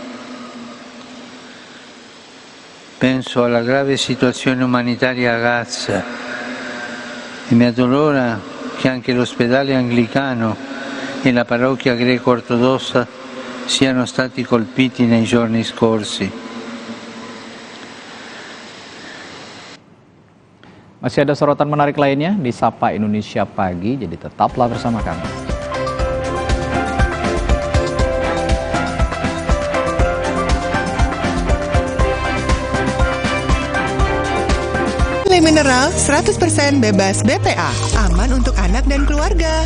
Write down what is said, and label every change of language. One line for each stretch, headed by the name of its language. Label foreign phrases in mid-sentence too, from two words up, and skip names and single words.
Italian: Penso alla grave situazione umanitaria a Gaza e mi addolora che anche l'ospedale anglicano e la parrocchia greco-ortodossa siano stati colpiti nei giorni scorsi.
Indonesian: Masih ada sorotan menarik lainnya di Sapa Indonesia Pagi, jadi tetaplah bersama kami. Le Mineral 100% bebas BPA, aman untuk anak dan keluarga.